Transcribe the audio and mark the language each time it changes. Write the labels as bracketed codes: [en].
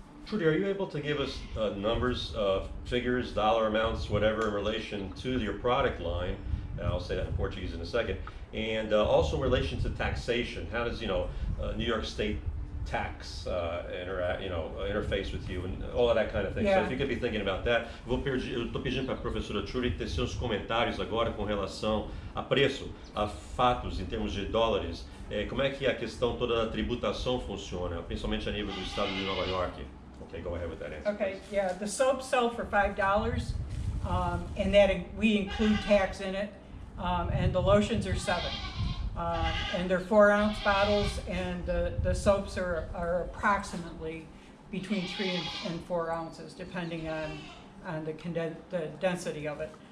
[en] Trudy, are you able to give us numbers, figures, dollar amounts, whatever, in relation to your product line? I'll say that in Portuguese in a second. And also in relation to taxation, how does New York State tax interface with you and all of that kind of thing? Yeah. So if you could be thinking about that. [pt] Eu estou pedindo para a professora Trudy ter seus comentários agora com relação a preço, a fatos em termos de dólares. Como é que a questão toda da tributação funciona, principalmente a nível do estado de Nova York? [en] Okay, go ahead with that answer. Okay, yeah, the soaps sell for $5, and that we include tax in it, and the lotions are $7. And they're 4-ounce bottles, and the soaps are approximately between 3 and 4 ounces, depending on the density of it.